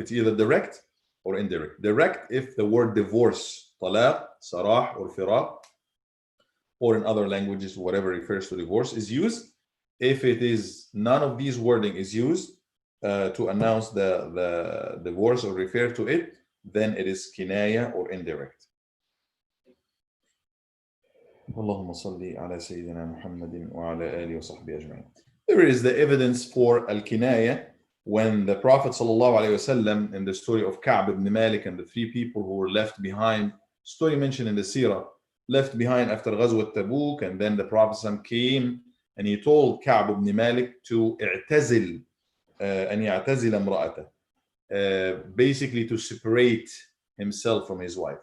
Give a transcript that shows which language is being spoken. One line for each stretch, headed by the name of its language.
English: It's either direct or indirect. Direct if the word divorce, طلاق, صراح, or فراق, or in other languages, whatever refers to divorce is used. If it is none of these wording is used to announce the divorce or refer to it, then it is kinaya or indirect.
Arabic: اللهم صل على سيدنا محمد وعلى آله وصحبه أجمعين.
English: There is the evidence for al-kinaya when the Prophet ﷺ, in the story of Ka'b ibn Malik and the three people who were left behind, story mentioned in the Sirah, left behind after Ghazwat Tabuk, and then the Prophet ﷺ came and he told Ka'b ibn Malik to
Arabic: اعتزل أن يعتزل امرأته,
English: basically to separate himself from his wife.